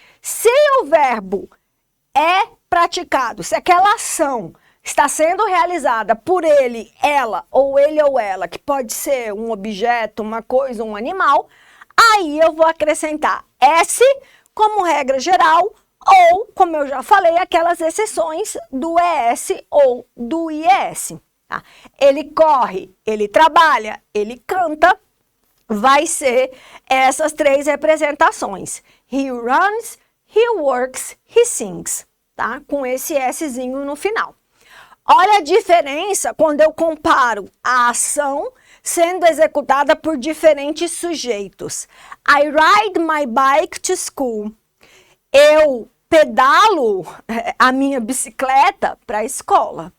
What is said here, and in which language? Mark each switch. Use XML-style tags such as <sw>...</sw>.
<pt>Se o verbo é praticado, se aquela ação está sendo realizada por ele, ela, ou ele ou ela, que pode ser um objeto, uma coisa, um animal, aí eu vou acrescentar S como regra geral, ou, como eu já falei, aquelas exceções do ES ou do IES. Tá? Ele corre, ele trabalha, ele canta, vai ser essas três representações.</pt> <en>He runs, he works, he sings.</en> <pt>Tá? Com esse Szinho no final. Olha a diferença quando eu comparo a ação sendo executada por diferentes sujeitos.</pt> <en>I ride my bike to school.</en> <pt>Eu pedalo a minha bicicleta para a escola.</pt>